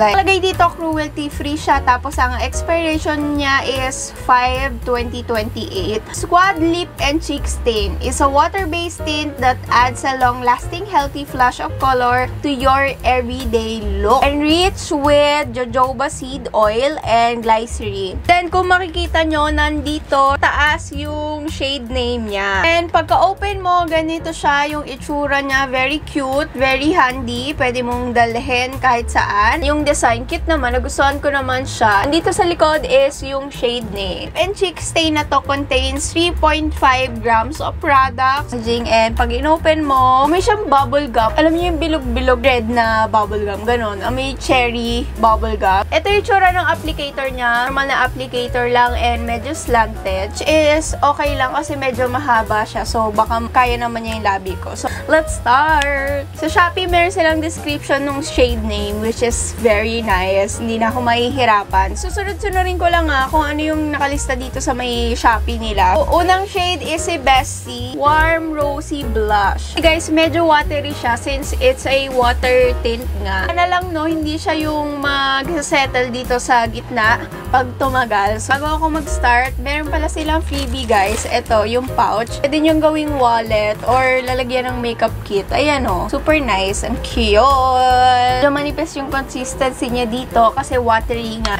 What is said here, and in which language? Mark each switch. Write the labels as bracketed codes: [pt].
[tl] Like, lagay dito, cruelty-free siya. Tapos, ang expiration niya is 5/2028. [en] Squad Lip and Cheek Stain is a water-based tint that adds a long-lasting, healthy flash of color to your everyday look. Enriched with jojoba seed oil and glycerin. [tl] Then, kung makikita nyo, nandito, taas yung shade name niya. And pagka-open mo, ganito siya yung itsura niya. [en] Very cute, very handy. [tl] Pwede mong dalhin kahit saan. Yung design, cute naman. Nagustuhan ko naman siya. Andito sa likod is yung shade name. [en] And cheek stain na to contains 3.5 grams of product. [tl] And pag in-open mo, may siyang bubble gum. Alam niyo yung bilog-bilog red na bubble gum. Ganon. May cherry bubble gum. Ito yung itsura ng applicator niya. Normal na applicator lang and medyo slanted. Which is okay lang kasi medyo mahaba siya. So, baka kaya naman niya yung labi ko. [en] So, let's start! [tl] Sa Shopee, meron silang [en] description ng shade name which is very nice. [tl] Hindi na ako mahihirapan. Susunod-sunurin ko lang kung ano yung nakalista dito sa may Shopee nila. Unang shade is si Bestie Warm Rosy Blush. Guys, medyo watery siya [en] since it's a water tint [tl] nga. Ano lang no, hindi siya yung mag-settle dito sa gitna pag tumagal. So, bago ako mag-start, meron pala silang freebie guys. Ito, yung pouch. Pwede nyo gawing wallet or lalagyan ng makeup kit. Ayan o. [en] Super nice. [tl] Ang cute. So, manifest yung consistency niya dito kasi watery nga.